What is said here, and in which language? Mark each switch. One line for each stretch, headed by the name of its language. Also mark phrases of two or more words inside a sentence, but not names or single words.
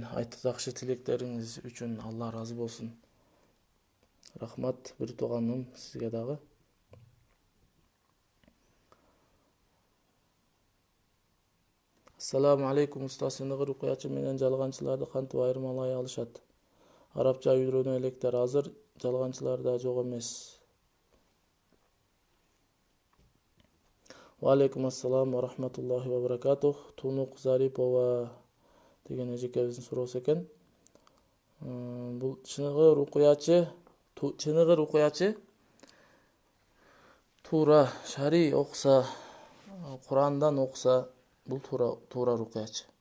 Kyrgyz: Жакшы тилектериңиз үчүн Алла ыраазы болсун. Рахмат бир тууганым сизге дагы.
Arabic: السلام عليكم
Kyrgyz: уста, сыныгы рукуячы менен жалганчыларды кантип айырмалай алышат? Арабча үйрөнө электер, азыр жалганчылар да жок эмес.
Arabic: وعليكم السلام ورحمة الله وبركاته.
Kyrgyz: Тунук Зарипова деген эжекебиздин суроосу экен. Бул чыныгы рукуячы туура шари окуса, Курандан окуса, бул туура рукуячы.